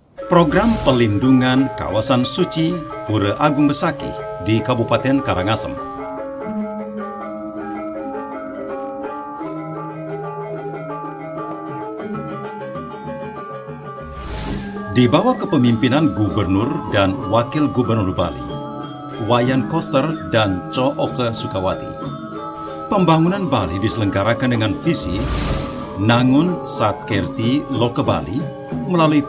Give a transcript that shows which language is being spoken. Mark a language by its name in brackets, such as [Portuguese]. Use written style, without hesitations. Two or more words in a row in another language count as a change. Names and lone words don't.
[Indonesian] Program Pelindungan Kawasan Suci Pura Agung Besakih di Kabupaten Karangasem. Di bawah kepemimpinan Gubernur dan Wakil Gubernur Bali, Wayan Koster dan Co Oke Sukawati, pembangunan Bali diselenggarakan dengan visi Nangun Satkerti Loke Bali melalui